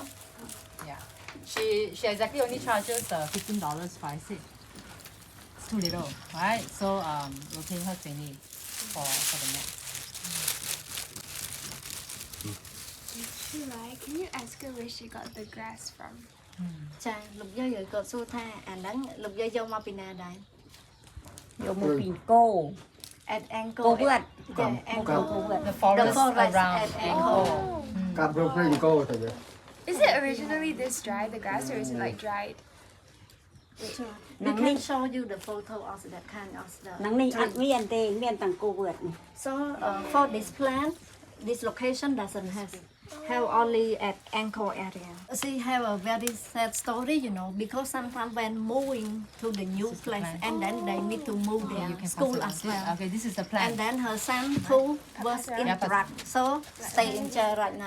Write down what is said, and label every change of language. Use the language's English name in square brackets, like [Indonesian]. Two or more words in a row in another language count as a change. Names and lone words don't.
[English] Yeah, she exactly only charges $15 price it. It's too little, right? So we'll pay her 20 for the mat. Can you ask her where she got the grass from? [Khmer] ចាលោកយាយគាត់សួរថាអាហ្នឹងលោកយាយយកមកពីណាដែរ យកមកពីគោ [English] at Angkor [Khmer] គោវត្ត [English] yeah, Angkor The forest around at Angkor. Angkor. [Khmer] កាប់យកព្រៃអង្គរទៅ [English] Is it originally this dry, the grass, or is it like dried? We can show you the photo of that kind of stuff. [Khmer] ហ្នឹងនេះអត់មានទេមានតែគោវត្ត [English] So for this plant, this location doesn't have only at Angkor area. She have a very sad story, you know, because sometimes when moving to the new place and then they need to move their school as well. Okay, this is the plan. And then her son too was in drug, so stay in jail right now.